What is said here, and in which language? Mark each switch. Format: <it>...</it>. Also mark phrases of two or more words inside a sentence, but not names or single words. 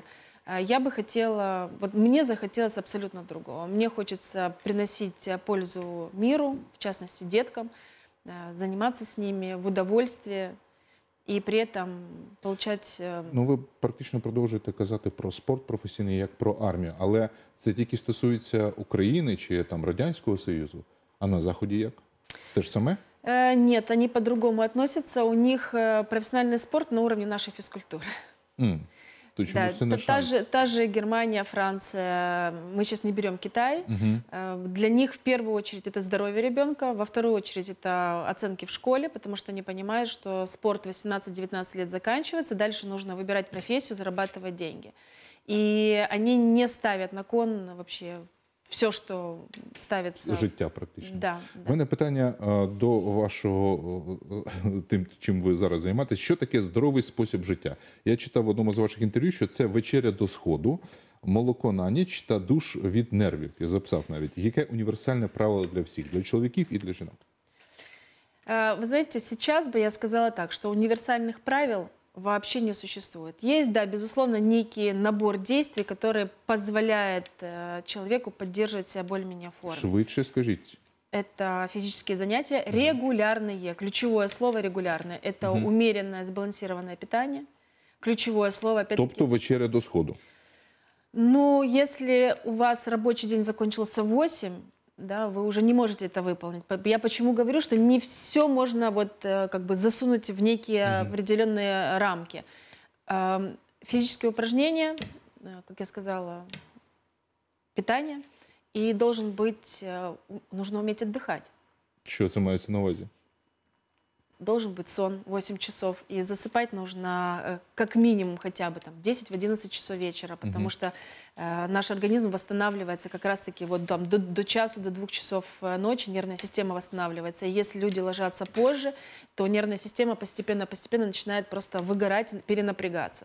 <ru>Я бы хотела, вот мне захотелось абсолютно другого. Мне хочется приносить пользу миру, в частности деткам, заниматься с ними в удовольствие і при этом получать...</ru> <uk>Ну, ви практично продовжуєте казати про спорт професійний як про армію, але це тільки стосується України чи там Радянського Союзу, а на Заході як? Те ж саме?</uk> <ru>Нет, они по-другому относятся. У них профессиональный спорт на уровне нашей физкультуры.</ru> <uk>То чому це не шанс?</uk> <ru>Та же Германия, Франция, мы сейчас не берем Китай. Для них в первую очередь это здоровье ребенка, во вторую очередь это оценки в школе, потому что они понимают, что спорт 18-19 лет заканчивается, дальше нужно выбирать профессию, зарабатывать деньги. И они не ставят на кон вообще все,</ru> <uk>що ставиться... Життя практично.</uk> <ru>Да.</ru> <uk>У мене питання до вашого, тим, чим ви зараз займаєтесь. Що таке здоровий спосіб життя? Я читав в одному з ваших інтерв'ю, що це вечеря до сходу, молоко на ніч та душ від нервів. Я записав навіть. Яке універсальне правило для всіх? Для чоловіків і для жінок?</uk> <ru>Вы знаете, сейчас бы я сказала так, что универсальных правил вообще не существует. Есть, да, безусловно, некий набор действий, который позволяет человеку поддерживать себя более-менее в форме.</ru> <uk>Швидше скажіть.</uk> <ru>Это физические занятия регулярные. Ключевое слово регулярное. Это умеренное, сбалансированное питание. Ключевое слово, опять-таки...</ru> <uk>Тобто вечеря до сходу.</uk> <ru>Ну, если у вас рабочий день закончился в 8, да, вы уже не можете это выполнить. Я почему говорю, что не все можно вот как бы засунуть в некие определенные рамки. Физические упражнения, как я сказала, питание, и нужно уметь отдыхать.</ru> <uk>Що це мається на увазі?</uk> <ru>Должен быть сон 8 часов, и засыпать нужно как минимум хотя бы там 10-11 часов вечера, потому что наш организм восстанавливается как раз-таки вот там,</ru> <uk>до часу,</uk> <ru>до 2 часов ночи нервная система восстанавливается. И если люди ложатся позже, то нервная система постепенно начинает просто выгорать, перенапрягаться.</ru>